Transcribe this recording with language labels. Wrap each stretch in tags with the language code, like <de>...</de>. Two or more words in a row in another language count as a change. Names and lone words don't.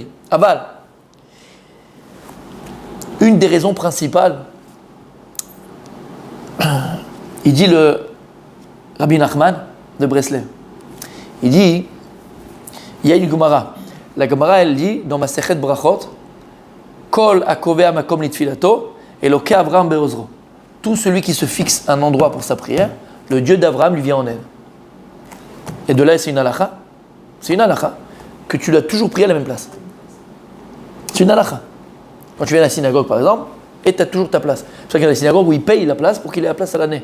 <fr>Aval. Une des raisons principales, il dit le Rabbi Nachman de Breslev, il dit il y a une Gemara. La Gemara, elle dit dans</fr> <he>מסכת ברכות, כל הקובע מקום לתפילתו, אלוקי אברהם בעזרו.</he> <fr>Tout celui qui se fixe un endroit pour sa prière, le Dieu d'Abraham lui vient en aide. Et de là, c'est une halakha. C'est une halakha que tu dois toujours prier à la même place. C'est une halakha. Quand tu viens à la synagogue, par exemple, et tu as toujours ta place. C'est pour ça qu'il y a la synagogue où ils payent la place pour qu'il ait la place à l'année.</fr>